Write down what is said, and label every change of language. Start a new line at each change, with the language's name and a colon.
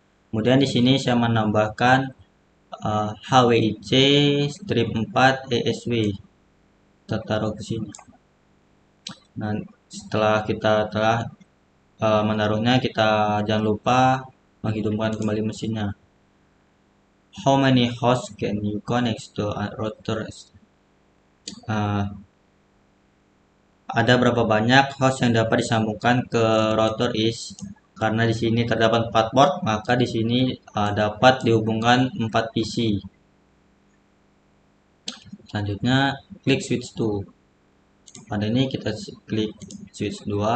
Indonesian: Kemudian di sini saya menambahkan HWIC strip 4 ESW. Kita taruh ke sini. Nah, setelah kita telah menaruhnya, kita jangan lupa menghidupkan kembali mesinnya.
English: How many hosts can you connect to a router?
Indonesian: Ada berapa banyak host yang dapat disambungkan ke router is? Karena di sini terdapat 4 port, maka di sini dapat dihubungkan 4 PC. Selanjutnya klik switch to. Pada ini kita klik switch 2.